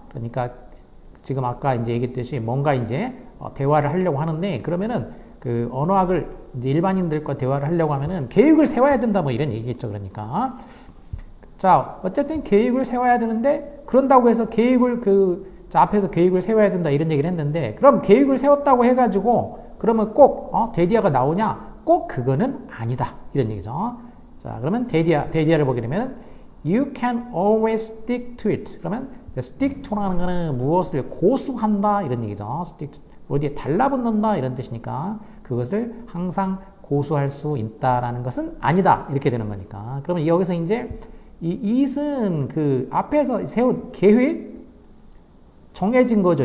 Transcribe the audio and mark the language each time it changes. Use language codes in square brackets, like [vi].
[ko] 그러니까 지금 아까 이제 얘기했듯이 뭔가 이제 대화를 하려고 하는데, 그러면은 그 언어학을 이제 일반인들과 대화를 하려고 하면은 계획을 세워야 된다, 뭐 이런 얘기겠죠. 그러니까 자 어쨌든 계획을 세워야 되는데, 그런다고 해서 자 앞에서 계획을 세워야 된다 이런 얘기를 했는데, 그럼 계획을 세웠다고 해가지고 그러면 꼭 대디아가 나오냐? 꼭 그거는 아니다, 이런 얘기죠. 자 그러면 대디아를 보게 되면 [en] You can always stick to it. [ko] 그러면 stick to라는 거는 무엇을 고수한다, 이런 얘기죠. stick to, 어디에 달라붙는다 이런 뜻이니까 그것을 항상 고수할 수 있다라는 것은 아니다, 이렇게 되는 거니까. 그러면 여기서 이제 이 it은 그 앞에서 세운 계획, 정해진 거죠.